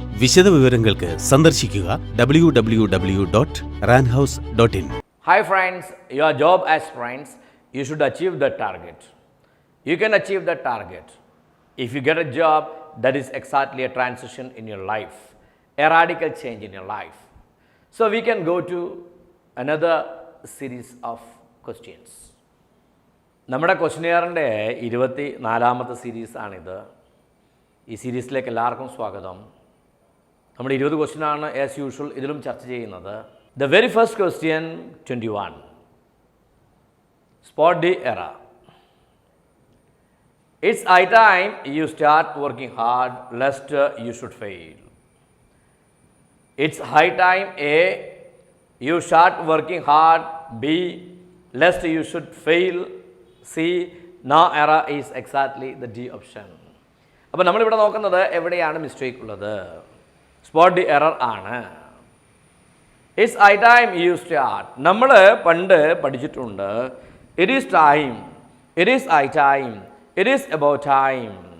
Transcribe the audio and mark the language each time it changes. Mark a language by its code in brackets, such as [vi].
[ml] വിശദ വിവരങ്ങൾക്ക് സന്ദർശിക്കുക www.ranhouse.in. [en] Hi friends, your job aspirants, you should achieve the target. You can achieve the target if you get a job that is exactly a transition in your life, a radical change in your life. So we can go to another series of questions. [ml] നമ്മുടെ ക്വസ്റ്റ്യനെയറിൻ്റെ 24ാമത്തെ സീരീസാണിത്. ഈ സീരീസിലേക്ക് എല്ലാവർക്കും സ്വാഗതം. നമ്മൾ 20 ക്വസ്റ്റ്യനാണ് as usual ഇതിലും ചർച്ച ചെയ്യുന്നത്. [en] The very first question 21. Spot the error. It's high time you start working hard lest you should fail. It's high time A. You start working hard. B. Lest you should fail. C. No error is exactly the D option. [ml] അപ്പോൾ നമ്മളിവിടെ നോക്കുന്നത് എവിടെയാണ് mistake ഉള്ളത്. Spot the error ആണ്. [en] It's high time you start. [ml] നമ്മൾ പണ്ട് പഠിച്ചിട്ടുണ്ട് [en] It is time, it is high time, it is about time.